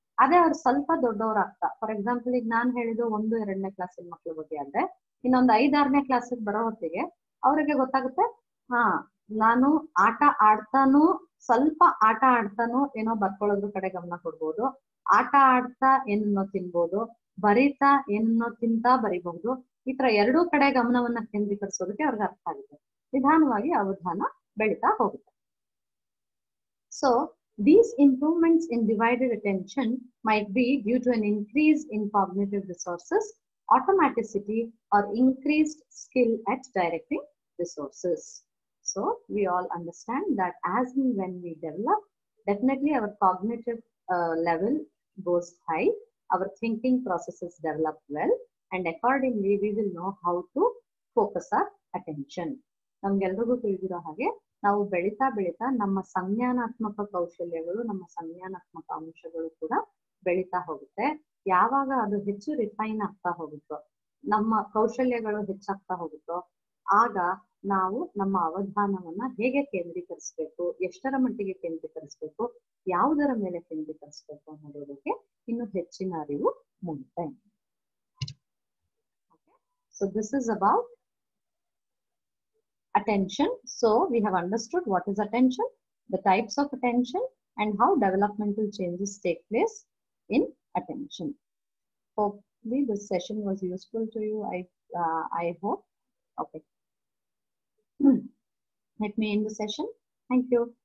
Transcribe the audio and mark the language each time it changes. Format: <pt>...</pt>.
<kn>ಅದೇ ಅವ್ರು ಸ್ವಲ್ಪ ದೊಡ್ಡವರಾಗ್ತಾ,</kn> <en>for example</en> <kn>ಈಗ ನಾನ್ ಹೇಳಿದ್ದು 1-2ನೇ ಕ್ಲಾಸಿನ ಮಕ್ಕಳ ಬಗ್ಗೆ ಆದ್ರೆ ಇನ್ನೊಂದು 5-6ನೇ ಕ್ಲಾಸಿಗೆ ಬರೋ ಹೊತ್ತಿಗೆ ಅವ್ರಿಗೆ ಗೊತ್ತಾಗುತ್ತೆ, ನಾನು ಆಟ ಆಡ್ತಾನೂ ಸ್ವಲ್ಪ ಆಟ ಆಡ್ತಾನೂ ಏನೋ ಬರ್ಕೊಳ್ಳೋದ್ರ ಕಡೆ ಗಮನ ಕೊಡ್ಬೋದು, ಆಟ ಆಡ್ತಾ ಏನನ್ನೋ ತಿನ್ಬೋದು, ಬರೀತಾ ಏನನ್ನೋ ತಿಂತಾ ಬರಿಬಹುದು. ಈ ತರ 2 ಕಡೆ ಗಮನವನ್ನ ಕೇಂದ್ರೀಕರಿಸೋದಕ್ಕೆ ಅವ್ರಿಗೆ ಅರ್ಥ ಆಗುತ್ತೆ. ನಿಧಾನವಾಗಿ ಅವಧಾನ ಬೆಳೀತಾ ಹೋಗುತ್ತೆ.</kn> <en>So these improvements in divided attention might be due to an increase in cognitive resources, automaticity, or increased skill at directing resources. So we all understand that as and when we develop, definitely our cognitive level goes high, our thinking processes develop well, and accordingly we will know how to focus our attention.</en> <kn>ನಮ್ಗೆಲ್ರಿಗೂ ತಿಳಿದಿರೋ ಹಾಗೆ ನಾವು ಬೆಳೀತಾ ಬೆಳೀತಾ ನಮ್ಮ ಸಂಜ್ಞಾನಾತ್ಮಕ ಕೌಶಲ್ಯಗಳು, ನಮ್ಮ ಸಂಜ್ಞಾನಾತ್ಮಕ ಅಂಶಗಳು ಕೂಡ ಬೆಳೀತಾ ಹೋಗುತ್ತೆ. ಯಾವಾಗ ಅದು ಹೆಚ್ಚು ರಿಫೈನ್ ಆಗ್ತಾ ಹೋಗುತ್ತೋ, ನಮ್ಮ ಕೌಶಲ್ಯಗಳು ಹೆಚ್ಚಾಗ್ತಾ ಹೋಗುತ್ತೋ, ಆಗ ನಾವು ನಮ್ಮ ಅವಧಾನವನ್ನ ಹೇಗೆ ಕೇಂದ್ರೀಕರಿಸಬೇಕು, ಎಷ್ಟರ ಮಟ್ಟಿಗೆ ಕೇಂದ್ರೀಕರಿಸಬೇಕು, ಯಾವುದರ ಮೇಲೆ ಕೇಂದ್ರೀಕರಿಸಬೇಕು ಅನ್ನೋದಕ್ಕೆ ಇನ್ನು ಹೆಚ್ಚಿನ ಅರಿವು ಮೂಡುತ್ತೆ.</kn> <en>So this is about attention. So we have understood what is attention, the types of attention, and how developmental changes take place in attention. Hopefully this session was useful to you. I hope. Okay. Let me end the session. Thank you.</en>